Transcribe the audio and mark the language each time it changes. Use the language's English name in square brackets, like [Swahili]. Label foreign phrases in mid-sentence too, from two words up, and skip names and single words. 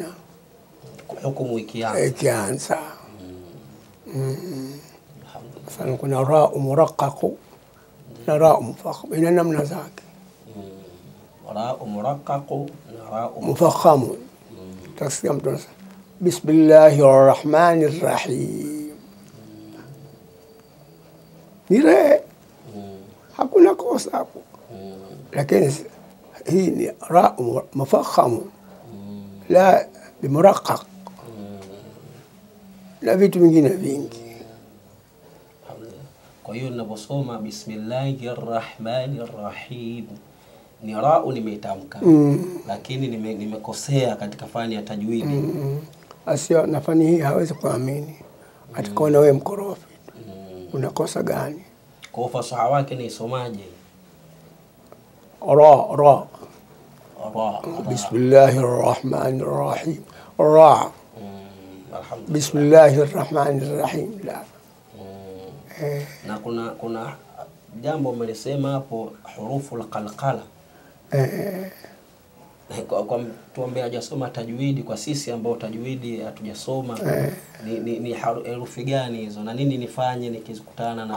[Swahili] hukumu ikianza. Sana kuna [Arabic] راء مرققة [Swahili] na [Arabic] راء مفخمة, [Swahili] ina namna zake. [Arabic] راء مرققة na ra'u mufakhamu. [Swahili] Tasikia mtu anasema [Arabic] بسم الله الرحمن الرحيم, [Swahili] nire hakuna kosa hapo, lakini hii ni [Arabic] راء مفخمة لا بمرققة [Swahili] na vitu vingine vingi. Kwa hiyo ninaposoma [Arabic] بسم الله الرحمن الرحيم [Swahili] ni [Arabic] ra'u nimetamka, [Swahili] lakini nimekosea katika fani ya tajwidi. Asio na fani hii hawezi kuamini atakuona wewe mkorofi. Unakosa gani? Kwa fasaha wake ni isomaje? [Arabic] را بسم الله الرحمن الرحيم را. بسم الله الرحمن الرحيم لا. [Swahili] Na kuna jambo umelisema hapo, hurufu alqalqala. Kwa mtu ambaye hajasoma tajwidi, kwa sisi ambao tajwidi hatujasoma, ni herufi gani hizo na nini nifanye nikizikutana na